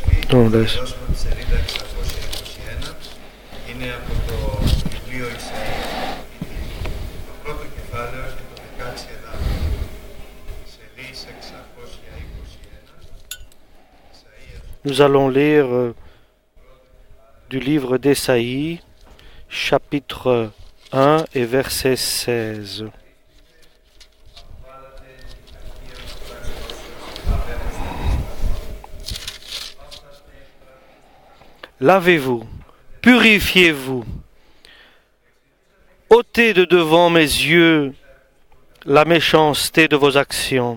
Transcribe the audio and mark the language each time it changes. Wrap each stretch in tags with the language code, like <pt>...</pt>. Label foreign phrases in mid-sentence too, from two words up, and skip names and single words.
<el>Τελειώσουμε τη σελίδα 621. Είναι από το βιβλίο Ισαΐας, το πρώτο κεφάλαιο και το 16 εδάφιο. Σελίδα 621.</el> <fr>Nous allons lire du livre d'Ésaïe, chapitre 1 et verset 16. Lavez-vous, purifiez-vous, ôtez de devant mes yeux la méchanceté de vos actions.</fr>